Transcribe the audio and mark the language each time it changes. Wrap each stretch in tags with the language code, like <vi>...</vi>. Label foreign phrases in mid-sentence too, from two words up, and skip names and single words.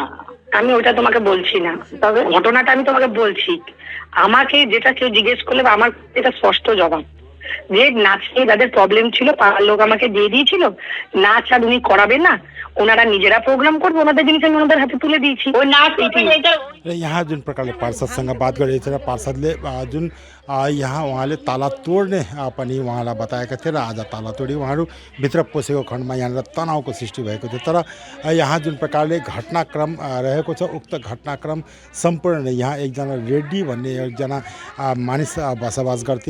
<bn>আমি ওটা তোমাকে বলছি না, তবে ঘটনাটা আমি তোমাকে বলছি। আমাকে যেটা কেউ জিজ্ঞেস করলে, আমার এটা স্পষ্ট জবাব, যে নাচ নিয়ে যাদের প্রবলেম ছিল পাড়ার লোক আমাকে দিয়ে দিয়েছিল, নাচ আর উনি করাবেন না, ওনারা নিজেরা প্রোগ্রাम করবে, ওনাদের জিনিস আমি ওনাদের হাতে তুলে দিয়েছি। ওই নাচ</bn> <ne>यहाँ जुन प्रकारले पार्षदसँग बात गरेको थियो र पार्षदले जुन यहाँ उहाँले ताला तोड्ने पनि उहाँलाई बताएका थिए र आज ताला तोडी उहाँहरू भित्र पसेको खण्डमा यहाँनिर तनावको सृष्टि भएको थियो। तर यहाँ जुन प्रकारले घटनाक्रम रहेको छ, उक्त घटनाक्रम सम्पूर्ण यहाँ एकजना रेड्डी भन्ने एकजना मानिस बसोबास गर्थे।</ne>